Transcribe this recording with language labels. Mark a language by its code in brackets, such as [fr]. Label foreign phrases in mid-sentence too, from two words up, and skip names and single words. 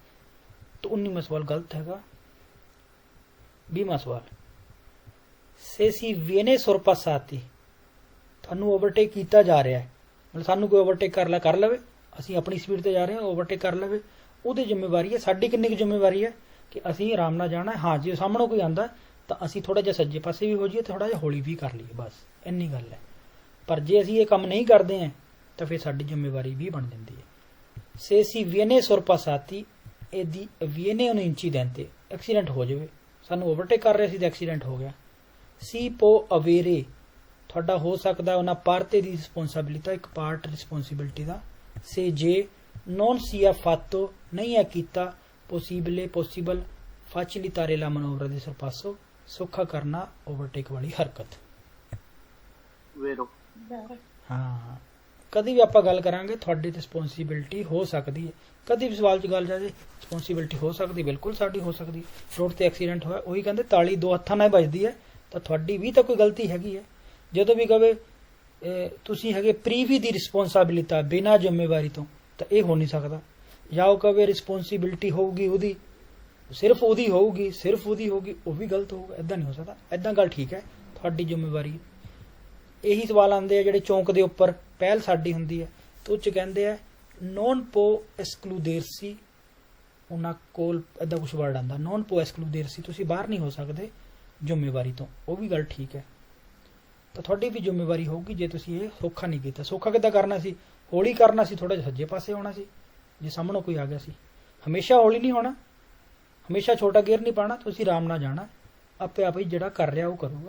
[pa] ਤਾਂ 19ਵਾਂ ਸਵਾਲ ਗਲਤ ਹੈਗਾ। 20ਵਾਂ ਸਵਾਲ, [it] se si viene sorpassati, [pa] ਤੁਹਾਨੂੰ ਓਵਰਟੇਕ ਕੀਤਾ ਜਾ ਰਿਹਾ ਹੈ, ਮਤਲਬ ਸਾਨੂੰ ਕੋਈ ਓਵਰਟੇਕ ਕਰ ਲਵੇ, ਅਸੀਂ ਆਪਣੀ ਸਪੀਡ ਤੇ ਜਾ ਰਹੇ ਹਾਂ, ਓਵਰਟੇਕ ਕਰ ਲਵੇ, ਉਹਦੀ ਜ਼ਿੰਮੇਵਾਰੀ ਹੈ। ਸਾਡੀ ਕਿੰਨੀ ਕੁ ਜ਼ਿੰਮੇਵਾਰੀ ਹੈ ਕਿ ਅਸੀਂ ਆਰਾਮ ਨਾਲ ਜਾਣਾ ਹੈ। ਹਾਂ, ਜੇ ਸਾਹਮਣੇ ਕੋਈ ਆਂਦਾ ਤਾਂ ਅਸੀਂ ਥੋੜਾ ਜਿਹਾ ਸੱਜੇ ਪਾਸੇ ਵੀ ਹੋ ਜਾਈਏ, ਥੋੜਾ ਜਿਹਾ ਹੌਲੀ ਵੀ ਕਰ ਲਈਏ, ਬਸ ਇੰਨੀ ਗੱਲ ਹੈ। ਪਰ ਜੇ ਅਸੀਂ ਇਹ ਕੰਮ ਨਹੀਂ ਕਰਦੇ ਹਾਂ ਤਾਂ ਫਿਰ ਸਾਡੀ ਜ਼ਿੰਮੇਵਾਰੀ ਵੀ ਬਣ ਜਾਂਦੀ ਹੈ। [it] se si viene sorpassati e di viene un incidente, [pa] ਐਕਸੀਡੈਂਟ ਹੋ ਜਾਵੇ, ਸਾਨੂੰ ਓਵਰਟੇਕ ਕਰ ਰਹੇ ਸੀ ਤੇ ਐਕਸੀਡੈਂਟ ਹੋ ਗਿਆ। [it] si può avere, [pa] ਤੁਹਾਡਾ ਹੋ ਸਕਦਾ ਉਹਨਾਂ ਪਾਰਟੇ ਦੀ ਰਿਸਪੌਂਸਿਬਿਲਿਟੀ, ਇੱਕ ਪਾਰਟ ਰਿਸਪੌਂਸਿਬਿਲਿਟੀ ਦਾ। [it] ਸੇ ਜੇ non sia fatto, [pa] ਨਹੀਂ ਹੈ ਕੀਤਾ, [it] possibile facilitare la manovra di sorpasso, [pa] ਸੌਖਾ ਕਰਨਾ ਓਵਰਟੇਕ ਵਾਲੀ ਹਰਕਤ। ਹਾਂ, ਕਦੀ ਵੀ ਆਪਾਂ ਗੱਲ ਕਰਾਂਗੇ ਤੁਹਾਡੀ ਰਿਸਪੌਂਸਿਬਿਲਿਟੀ ਹੋ ਸਕਦੀ ਹੈ, ਕਦੀ ਵੀ ਸਵਾਲ 'ਚ ਗੱਲ ਜਾਵੇ ਰਿਸਪੌਂਸਿਬਿਲਿਟੀ ਹੋ ਸਕਦੀ, ਬਿਲਕੁਲ ਸਾਡੀ ਹੋ ਸਕਦੀ। ਰੋਡ ਤੇ ਐਕਸੀਡੈਂਟ ਹੋਇਆ, ਉਹੀ ਕਹਿੰਦੇ ਤਾਲੀ ਦੋ ਹੱਥਾਂ ਨਾਲ ਵੱਜਦੀ ਹੈ, ਤਾਂ ਤੁਹਾਡੀ ਵੀ ਤਾਂ ਕੋਈ ਗਲਤੀ ਹੈਗੀ ਹੈ। ਜਦੋਂ ਵੀ ਕਹੇ ਤੁਸੀਂ ਹੈਗੇ ਪ੍ਰੀਵੀ ਦੀ ਰਿਸਪੌਂਸਿਬਿਲਿਟੀ, ਬਿਨਾਂ ਜ਼ਿੰਮੇਵਾਰੀ ਤੋਂ, ਤਾਂ ਇਹ ਹੋ ਨਹੀਂ ਸਕਦਾ। ਜਾਂ ਉਹ ਕਹੇ ਰਿਸਪੌਂਸਿਬਿਲਿਟੀ ਹੋਊਗੀ ਉਹਦੀ, ਸਿਰਫ ਉਹਦੀ ਹੋਊਗੀ, ਉਹ ਵੀ ਗਲਤ ਹੋਊਗਾ, ਏਦਾਂ ਨਹੀਂ ਹੋ ਸਕਦਾ। ਏਦਾਂ ਗੱਲ ਠੀਕ ਹੈ, ਤੁਹਾਡੀ ਜ਼ਿੰਮੇਵਾਰੀ। ਇਹੀ ਸਵਾਲ ਆਉਂਦੇ ਆ ਜਿਹੜੇ ਚੌਂਕ ਦੇ ਉੱਪਰ ਪਹਿਲ ਸਾਡੀ ਹੁੰਦੀ ਹੈ, ਤੇ ਉਹ 'ਚ ਕਹਿੰਦੇ ਆ [it] non può escludersi, [pa] ਉਹਨਾਂ ਕੋਲ ਏਦਾਂ ਕੁਛ ਵਰਡ ਆਉਂਦਾ, [it] non può escludersi, [pa] ਤੁਸੀਂ ਬਾਹਰ ਨਹੀਂ ਹੋ ਸਕਦੇ ਜ਼ਿੰਮੇਵਾਰੀ ਤੋਂ, ਉਹ ਵੀ ਗੱਲ ਠੀਕ ਹੈ। ਤਾਂ ਤੁਹਾਡੀ ਵੀ ਜ਼ਿੰਮੇਵਾਰੀ ਹੋਊਗੀ ਜੇ ਤੁਸੀਂ ਇਹ ਸੌਖਾ ਨਹੀਂ ਕੀਤਾ। ਸੌਖਾ ਕਿੱਦਾਂ ਕਰਨਾ ਸੀ? ਹੌਲੀ ਕਰਨਾ ਸੀ, ਥੋੜਾ ਜਿਹਾ ਸੱਜੇ ਪਾਸੇ ਹੋਣਾ ਸੀ। ਜੇ ਸਾਹਮਣੇ ਕੋਈ ਆ ਗਿਆ ਸੀ, ਹਮੇਸ਼ਾ ਹੌਲੀ ਨਹੀਂ ਹੋਣਾ, ਹਮੇਸ਼ਾ ਛੋਟਾ ਗੇਅਰ ਨਹੀਂ ਪਾਉਣਾ, ਤੁਸੀਂ ਆਰਾਮ ਨਾਲ ਜਾਣਾ, ਆਪੇ ਆਪ ਹੀ ਜਿਹੜਾ ਕਰ ਰਿਹਾ ਉਹ ਕਰੂਗਾ।